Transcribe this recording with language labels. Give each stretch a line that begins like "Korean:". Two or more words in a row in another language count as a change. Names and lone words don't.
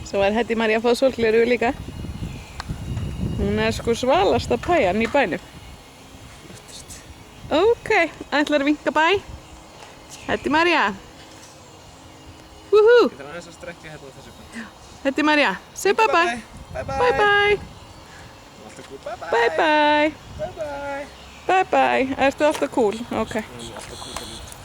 Icelandic: Svo er Heddi María að fá sólgleru líka. Hún er sko svalasta pæjan í bænum. Ok, ætlar að vinka bæ. Heddi María. Woohoo! Ég þarf aðeins að strekka hérna á þessu punkt. Heddi María, seg
English: bye bye. Bye bye. Bye bye. Alltaf cool. Bye bye. Bye bye. Bye bye. Bye bye.
Icelandic: Ertu alltaf cool? Ok. Alltaf cool.